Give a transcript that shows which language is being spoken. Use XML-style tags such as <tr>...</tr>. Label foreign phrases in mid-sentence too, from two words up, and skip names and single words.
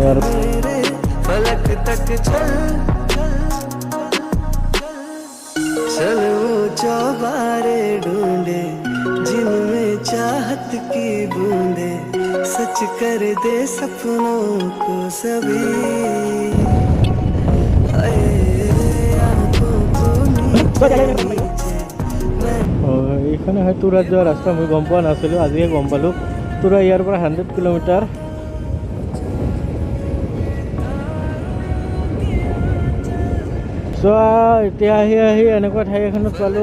<hi>और फलक तक चल वो चौबारे ढूंढे जिनमें चाहत की बूंदे सच कर दे सपनों को सभी।</hi> <bn>এইখানে হয় তুরাত যাওয়ার রাস্তা।</bn> <as>আমি গম পোৱা নাছিলো, আজিয়ে গম পালো। তুরা ইয়াৰ পৰা 100 কিলোমিটাৰ। সো এতিয়া আহি এনেকুৱা ঠাই এখনত পালো।</as>